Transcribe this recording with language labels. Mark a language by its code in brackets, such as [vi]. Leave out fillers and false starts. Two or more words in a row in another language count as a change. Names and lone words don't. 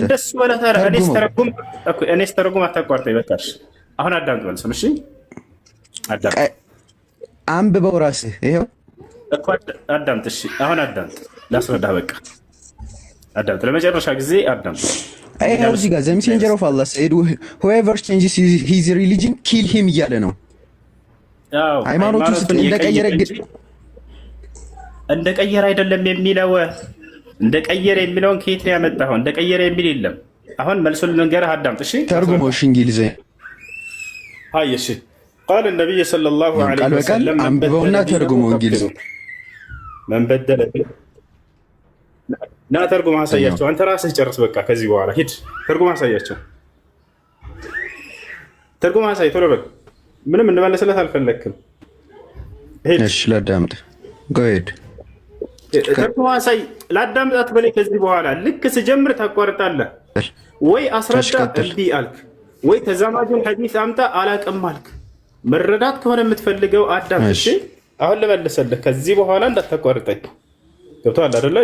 [am] እንደሱ ወላ ታራ እኔስ ተረጉም አታቋርጠኝ። በቃሽ አሁን አዳምጥ መልሰም። እሺ አዳምጥ፣ አንብበው ራስህ። ይኸው እኮ አዳምጥ። እሺ አሁን አዳምጥ፣ ላስረዳህ። በቃ አዳምጥ፣ ለመጨረሻ ጊዜ አዳምጥ። ይኸው እዚህ ጋር [en] The Messenger of Allah said whoever changes his religion kill him [am] እያለ ነው። ሃይማኖቱን እንደቀየረ አይደለም የሚለው። እንደቀየረ የሚለውን ከየት ነው ያመጣኸው? እንደቀየረ የሚል የለም። አሁን መልሱን ልንገርህ፣ አዳምጥ። እሺ ተርጉመው። እሺ እንግሊዘኛ አይ እሺ [ar] قال النبي صلى الله عليه وسلم [am] አንብበውና ተርጉመው እንግሊዘኛ [ar] من بدل [am] ና ተርጉም አሳያቸው። አንተ ራስህ ጨርስ። በቃ ከዚህ በኋላ ሂድ ተርጉም አሳያቸው። ተርጉም አሳይ ቶሎ በል። ምንም እንመለስለት አልፈለክም። ሂድ። እሺ ላዳምጥ። [en] go ahead [am] ተርጉም አሳይ። ላዳምጣት በላይ ከዚህ በኋላ ልክ ስጀምር ታቋርጣለህ ወይ አስረዳ እምቢ አልክ ወይ ተዛማጁን ሐዲስ አምጣ አላቅም አልክ። መረዳት ከሆነ የምትፈልገው አዳምጥ። እሺ አሁን ልመልስልህ። ከዚህ በኋላ እንዳታቋርጠኝ። ገብቶሃል አይደለ?